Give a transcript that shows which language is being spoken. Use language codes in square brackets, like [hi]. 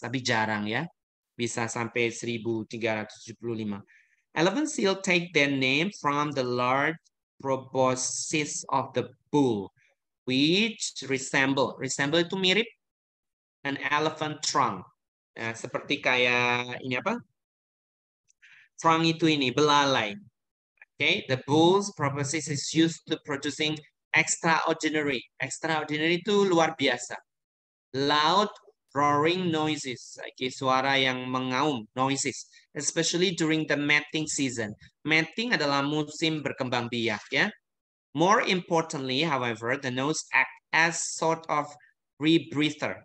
[id] Tapi jarang ya, bisa sampai 1.375. [en] Elephant seal take their name from the large proboscis of the bull, which resemble [id] itu mirip [en] an elephant trunk. [id] Nah, seperti kayak ini apa? Trunk itu ini, belalai. [en] Okay, the bull's proboscis is used to producing extraordinary. [id] Extraordinary itu luar biasa. [en] Loud roaring noises. Okay, [id] suara yang mengaum, [en] noises. Especially during the mating season. [id] Mating adalah musim berkembang biak ya. [en] More importantly, however, the nose act as sort of rebreather.